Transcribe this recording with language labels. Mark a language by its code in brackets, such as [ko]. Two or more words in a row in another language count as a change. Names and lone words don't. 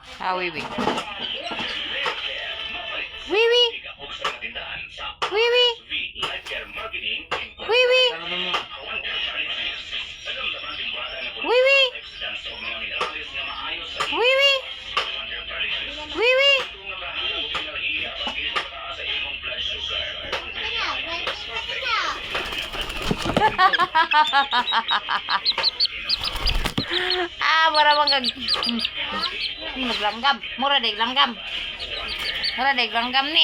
[ceb] Ah, wiwi. Wiwi. Wiwi. Wiwi. Wiwi. Wiwi. Wiwi. Mura bang maglanggam. Mura deg langgam. Mura deg langgam ni.